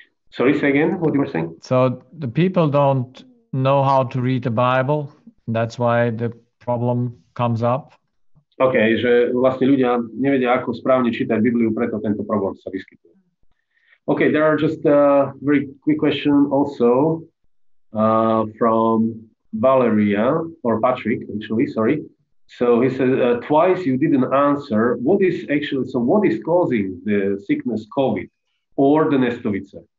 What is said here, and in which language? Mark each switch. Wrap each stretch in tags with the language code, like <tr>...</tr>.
<en>Sorry, say again what you were saying? So the people don't know how to read the Bible. That's why the problem comes up.</en> <sk>OK, že vlastne ľudia nevedia, ako správne čítať Bibliu, preto tento problém sa vyskytuje.</sk> <en>OK, there are just a very quick question also from Valeria, or Patrick, actually, sorry. So he says, twice you didn't answer. What is causing the sickness COVID or the nestovice?</en>